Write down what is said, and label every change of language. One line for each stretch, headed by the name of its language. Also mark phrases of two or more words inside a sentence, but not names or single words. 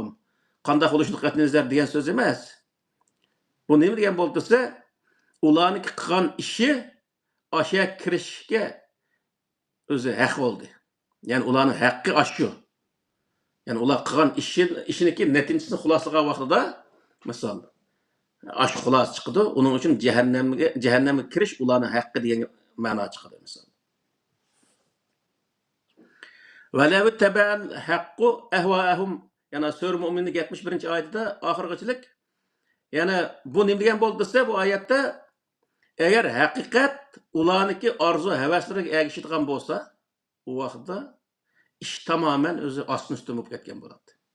Uzbek: Qanday bo'lishini qatnazar degan so'z emas. Bu nima degan bo'ldi desa, ularning qilgan ishi o'sha kirishga o'zi haq bo'ldi. Ya'ni ularning haqqi shu. Ya'ni ular qilgan ishiniki natijasini xulosalagan vaqtida, misol, ash xulos chiqdi, uning uchun jahannamga kirish ularning haqqi degan ma'no chiqadi misol.
Arabic: وَلَوْ اتَّبَعَ الْحَقُّ أَهْوَاءَهُمْ
Uzbek: yana Sura Mu'minning 71-oyatida oxirgichilik. Yana bu nima degan bo'ldi desa, bu oyatda agar haqiqat ularniki orzu havaslariga ergishadigan bo'lsa, u vaqtda ish tamoman o'zi ostin-ustin bo'lib ketgan bo'ladi.